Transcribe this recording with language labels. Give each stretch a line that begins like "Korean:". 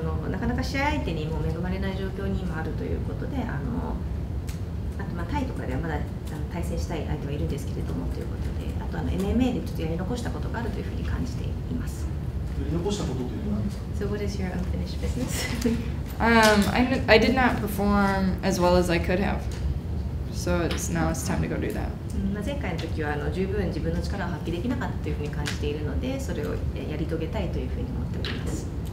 Japanese: なかなか試合相手にも恵まれない状況に今あるということで、あとタイとかではまだ対戦したい相手はいるんですけれどもということで、あとMMA でちょっとやり残したことがあるというふうに感じています。やり残したことというのは何ですか？
English: So what is your unfinished business? I did not perform as well as I could have. So now it's time to go do that.
Japanese: 前回の時は十分自分の力を発揮できなかったというふうに感じているので、それをやり遂げたいというふうに思っております。